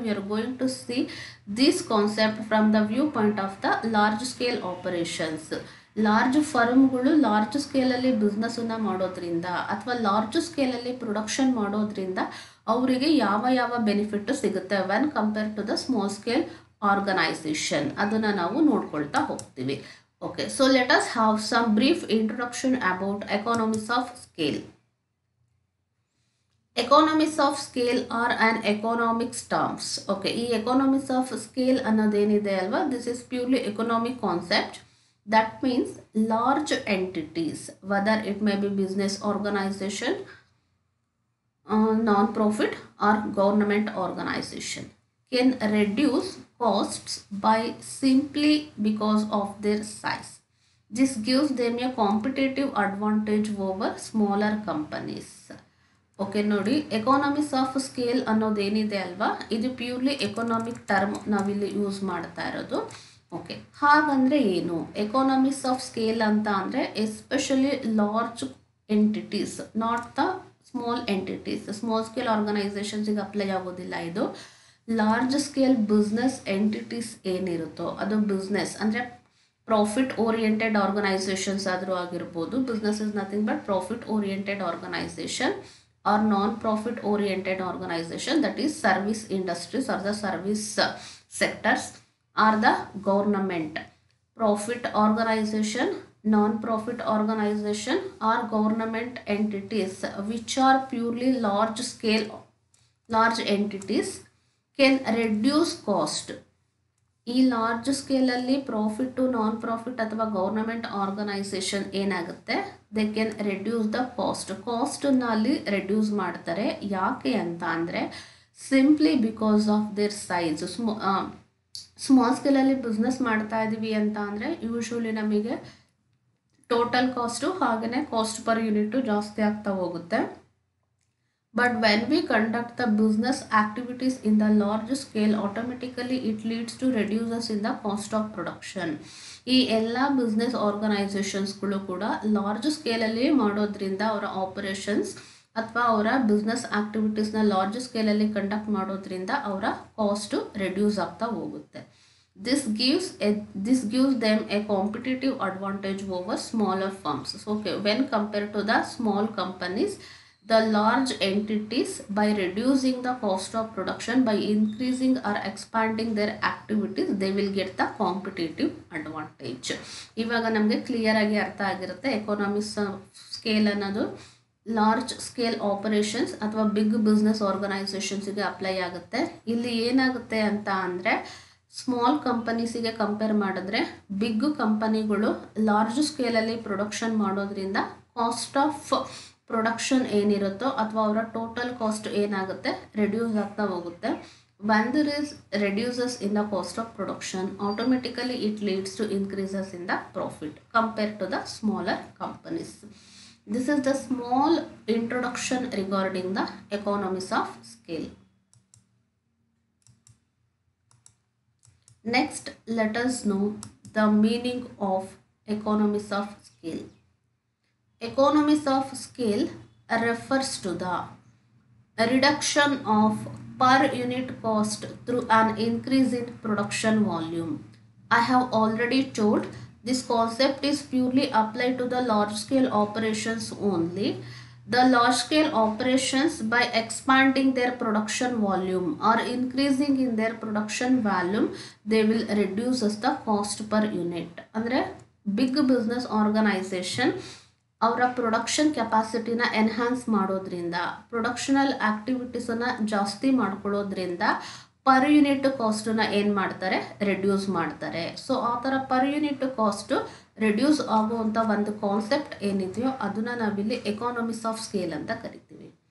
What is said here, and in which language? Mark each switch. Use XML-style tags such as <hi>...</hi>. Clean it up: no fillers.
<en>We are going to see this concept from the view point of the large scale operations.</en> <kn>Large ಫರ್ಮ್ಗಳು large ಸ್ಕೇಲಲ್ಲಿ ಬಿಸ್ನೆಸ್ಸನ್ನು ಮಾಡೋದ್ರಿಂದ ಅಥವಾ large ಸ್ಕೇಲಲ್ಲಿ production ಮಾಡೋದ್ರಿಂದ ಅವರಿಗೆ ಯಾವ ಯಾವ benefit ಸಿಗುತ್ತೆ</kn> <en>when compare to the small scale organization,</en> <kn>ಅದನ್ನು ನಾವು ನೋಡ್ಕೊಳ್ತಾ ಹೋಗ್ತೀವಿ.</kn> <en>Okay, so let us have some brief introduction about economies of scale. Economies of scale are an economics terms. Okay, ಈ economies of scale</en> <kn>ಅನ್ನೋದೇನಿದೆ ಅಲ್ವಾ,</kn> <en>this is purely economic concept. That means large entities, whether it may be business organization, non-profit or government organization, can reduce costs by simply because of their size. This gives them a competitive advantage over smaller companies.</en> <kn>Okay ನೋಡಿ, economies of scale ಅನ್ನೋದೇನಿದೆ ಅಲ್ವಾ, ಇದು purely economic term ನಾವಿಲ್ಲಿ use ಮಾಡ್ತಾ ಇರೋದು. Okay, ಹಾಗಂದರೆ ಏನು economies of scale ಅಂತ ಅಂದರೆ?</kn> <en>Especially large entities, not the small entities.</en> <kn>Small scale ಆರ್ಗನೈಸೇಷನ್ಸಿಗೆ apply ಆಗೋದಿಲ್ಲ ಇದು. ಲಾರ್ಜ್ ಸ್ಕೇಲ್ ಬಿಸ್ನೆಸ್ ಎಂಟಿಟೀಸ್ ಏನಿರುತ್ತೋ ಅದು ಬಿಸ್ನೆಸ್ ಅಂದರೆ ಪ್ರಾಫಿಟ್ ಓರಿಯೆಂಟೆಡ್ ಆರ್ಗನೈಸೇಷನ್ಸ್ ಆದರೂ ಆಗಿರ್ಬೋದು.</kn> <en>Business is nothing but profit oriented organization or non profit oriented organization, that is service industries or the service sectors or the government. Profit organization, non-profit organization or government entities which are purely large scale large entities can reduce cost</en> <kn>ಈ large ಸ್ಕೇಲಲ್ಲಿ profit non profit ಅಥವಾ government organisation ಏನಾಗುತ್ತೆ,</kn> <en>they can reduce the</en> <kn>ಕಾಸ್ಟನ್ನ ಅಲ್ಲಿ reduce ಮಾಡ್ತಾರೆ. ಯಾಕೆ ಅಂತ ಅಂದರೆ</kn> <en>Simply because of their size.</en> <kn>Small ಸ್ಕೇಲಲ್ಲಿ business ಮಾಡ್ತಾ ಇದ್ದೀವಿ ಅಂತ ಅಂದರೆ ಯೂಶ್ವಲಿ ನಮಗೆ ಟೋಟಲ್ ಕಾಸ್ಟು ಹಾಗೆಯೇ ಕಾಸ್ಟ್ ಪರ್ ಯೂನಿಟು ಜಾಸ್ತಿ ಆಗ್ತಾ ಹೋಗುತ್ತೆ.</kn> <en>But when we conduct the business activities in the large scale, automatically it leads to reduces in the cost of production.</en> <kn>ಈ ಎಲ್ಲ ಬಿಸ್ನೆಸ್ ಆರ್ಗನೈಸೇಷನ್ಸ್ಗಳು ಕೂಡ ಲಾರ್ಜ್ ಸ್ಕೇಲಲ್ಲಿ ಮಾಡೋದ್ರಿಂದ ಅವರ ಆಪರೇಷನ್ಸ್ ಅಥವಾ ಅವರ ಬಿಸ್ನೆಸ್ ಆಕ್ಟಿವಿಟೀಸ್ನ ಲಾರ್ಜ್ ಸ್ಕೇಲಲ್ಲಿ ಕಂಡಕ್ಟ್ ಮಾಡೋದ್ರಿಂದ ಅವರ ಕಾಸ್ಟು ರೆಡ್ಯೂಸ್ ಆಗ್ತಾ ಹೋಗುತ್ತೆ.</kn> <en>This gives them a competitive advantage over smaller firms. So, okay, when compared to the small companies, the large entities, by reducing the cost of production, by increasing or expanding their activities, they will get the competitive advantage.</en> <kn>ಇವಾಗ ನಮಗೆ clear ಆಗಿ ಅರ್ಥ ಆಗಿರುತ್ತೆ ಎಕಾನಮಿಸ್ scale ಅನ್ನೋದು large scale operations ಅಥವಾ big business ಆರ್ಗನೈಸೇಷನ್ಸ್ಗೆ apply ಆಗುತ್ತೆ. ಇಲ್ಲಿ ಏನಾಗುತ್ತೆ ಅಂತ ಅಂದರೆ ಸ್ಮಾಲ್ ಕಂಪನೀಸಿಗೆ ಕಂಪೇರ್ ಮಾಡಿದ್ರೆ ಬಿಗ್ ಕಂಪನಿಗಳು ಲಾರ್ಜ್ ಸ್ಕೇಲಲ್ಲಿ ಪ್ರೊಡಕ್ಷನ್ ಮಾಡೋದ್ರಿಂದ ಕಾಸ್ಟ್ ಆಫ್ ಪ್ರೊಡಕ್ಷನ್ ಏನಿರುತ್ತೋ ಅಥವಾ ಅವರ ಟೋಟಲ್ ಕಾಸ್ಟ್ ಏನಾಗುತ್ತೆ ರೆಡ್ಯೂಸ್ ಆಗ್ತಾ ಹೋಗುತ್ತೆ.</kn> <en>when there is reduces in the cost of production, automatically it leads to increases in the profit compared to the smaller companies. This is the small introduction regarding the economies of scale. Next, let us know the meaning of economies of scale. Economies of scale refers to the reduction of per unit cost through an increase in production volume. I have already told this concept is purely applied to the large scale operations only. The large scale operations, by expanding their production volume or increasing in their production volume, they will reduce the cost per unit.</en> <kn>Andre big business organization ಅವರ production ಕೆಪಾಸಿಟಿನ enhance ಮಾಡೋದ್ರಿಂದ ಪ್ರೊಡಕ್ಷನಲ್ ಆಕ್ಟಿವಿಟೀಸನ್ನು ಜಾಸ್ತಿ ಮಾಡ್ಕೊಳ್ಳೋದ್ರಿಂದ per unit ಕಾಸ್ಟನ್ನ ಏನು ಮಾಡ್ತಾರೆ reduce ಮಾಡ್ತಾರೆ. So ಆ ಥರ per unit cost reduce ಆಗುವಂಥ ಒಂದು ಕಾನ್ಸೆಪ್ಟ್ ಏನಿದೆಯೋ ಅದನ್ನು ನಾವಿಲ್ಲಿ ಎಕಾನಮಿಸ್ ಆಫ್ ಸ್ಕೇಲ್ ಅಂತ ಕರಿತೀವಿ.</kn>